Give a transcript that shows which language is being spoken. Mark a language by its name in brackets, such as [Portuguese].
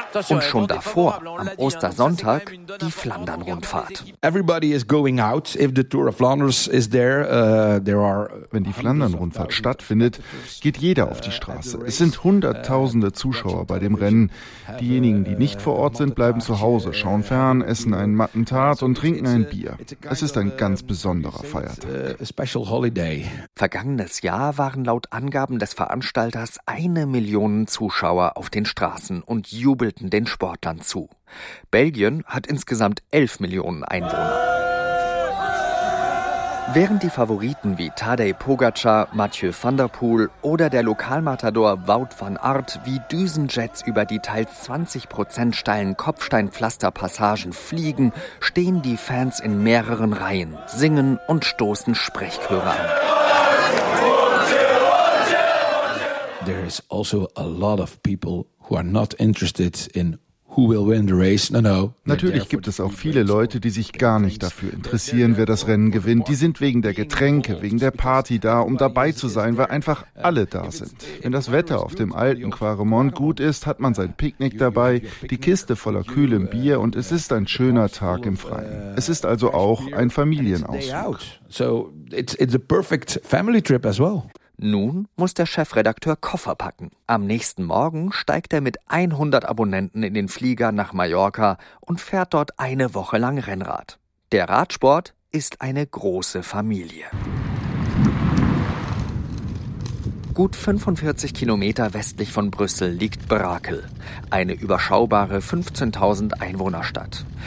[German] Und schon davor, am Ostersonntag, die Flandern-Rundfahrt. [English] Everybody is going out if the Tour of Flanders is there. [German] Wenn die Flandern-Rundfahrt stattfindet, geht jeder auf die Straße. Es sind hunderttausende Zuschauer bei dem Rennen. Diejenigen, die nicht vor Ort sind, bleiben zu Hause, schauen fern, essen einen Mattentart und trinken ein Bier. Es ist ein ganz besonderer Feiertag. Vergangenes Jahr waren laut Angaben des Veranstalters 1 Million Zuschauer auf den Straßen und jubelten den Sportlern zu. Belgien hat insgesamt 11 Millionen Einwohner. Während die Favoriten wie Tadej Pogacar, Mathieu van der Poel oder der Lokalmatador Wout van Aert wie Düsenjets über die teils 20% steilen Kopfsteinpflasterpassagen fliegen, stehen die Fans in mehreren Reihen, singen und stoßen Sprechchöre an. [English] There is also a lot of people who are not interested in who will win the race. No. [German] Natürlich gibt es auch viele Leute, die sich gar nicht dafür interessieren, wer das Rennen gewinnt. Die sind wegen der Getränke, wegen der Party da, um dabei zu sein, weil einfach alle da sind. Wenn das Wetter auf dem alten Quaremont gut ist, hat man sein Picknick dabei, die Kiste voller kühlem Bier und es ist ein schöner Tag im Freien. Es ist also auch ein Familienausflug. [English] So, it's a perfect family trip as well. [German] Nun muss der Chefredakteur Koffer packen. Am nächsten Morgen steigt er mit 100 Abonnenten in den Flieger nach Mallorca und fährt dort 1 Woche lang Rennrad. Der Radsport ist eine große Familie. Gut 45 Kilometer westlich von Brüssel liegt Brakel, eine überschaubare 15.000 Einwohnerstadt.